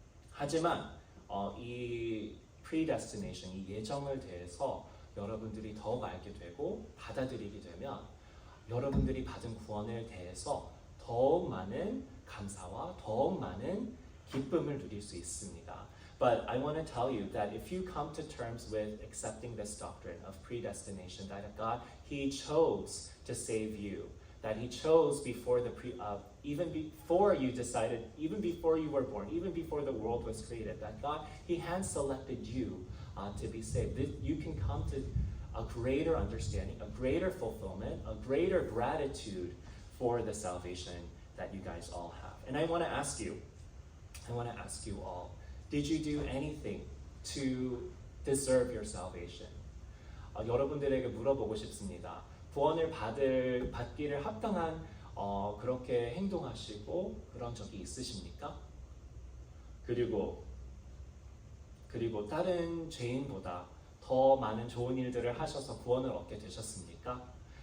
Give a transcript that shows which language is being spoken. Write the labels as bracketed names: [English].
[Korean] 하지만 이 predestination, 이 예정을 대해서 여러분들이 더욱 알게 되고 받아들이게 되면 여러분들이 받은 구원을 대해서 더욱 많은 감사와 더욱 많은 기쁨을 누릴 수 있습니다. [English] But I want to tell you that if you come to terms with accepting this doctrine of predestination, that God, He chose to save you, that He chose even before you decided, even before you were born, even before the world was created, that God, He hand selected you to be saved. You can come to a greater understanding, a greater fulfillment, a greater gratitude for the salvation that you guys all have. And I want to ask you all, did you do anything to deserve your salvation? [Korean] 여러분들에게 물어보고 싶습니다. 구원을 받기를 합당한 그렇게 행동하시고 그런 적이 있으십니까? 그리고 다른 죄인보다 더 많은 좋은 일들을 하셔서 구원을 얻게 되셨습니까?